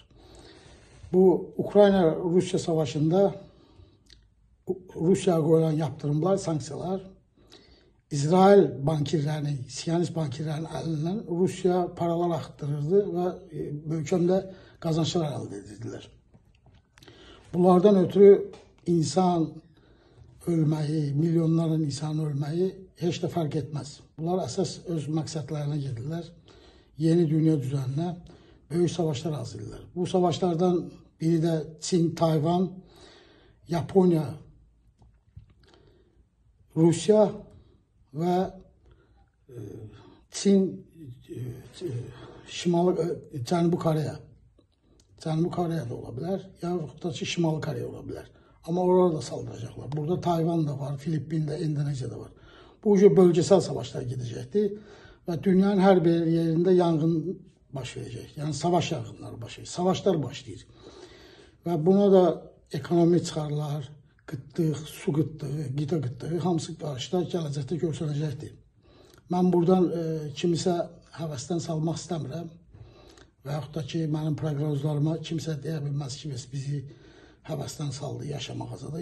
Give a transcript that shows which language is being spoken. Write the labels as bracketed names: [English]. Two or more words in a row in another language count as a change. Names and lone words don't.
[Azerbaijani] Bu, Ukrayna-Rusiya savaşında Rusiyaya qoyulan yaptırımlar, sanksiyalar, İsrail bankirlərinin, siyonist bankirlərinin əlindən Rusiya paralar axtırırdı və möhkəmdə qazançlar əldə edirdilər. Bunlardan ötürü insan ölməyi, milyonların insanın ölməyi heç də fərq etməz. Bunlar əsas öz məqsədlərinə gedirlər. Yeni dünya düzənine böyük savaşlar hazırlayırlar. [Turkish] Bu savaşlardan biri de Çin, Tayvan, Japonya, Rusya ve Çin, [Azerbaijani] Cənubi Koreya. Cənubi Koreya da olabilir, yaxud da Şimali Koreya olabilir. [Turkish] Ama orada da saldıracaklar. Burada Tayvan da var, Filipin de, Endonezya da var. Bu bölgesel savaşlar gidecekti. Ve dünyanın her bir yerinde yangın baş verecek. Yani savaş yangınları baş verecek. [Azerbaijani] Savaşlar başlayır. Ve buna da ekonomi çıxarlar, qıtlıq, su qıtlığı, qida qıtlığı hamısı qarşıda gələcəkdə görsənəcəkdir. Mən buradan kimisə həvəsdən salmaq istəmirəm. Və yaxud da ki, mənim proqnozlarıma kimsə deyə bilməz ki, bizi həvəsdən saldı yaşamağa da.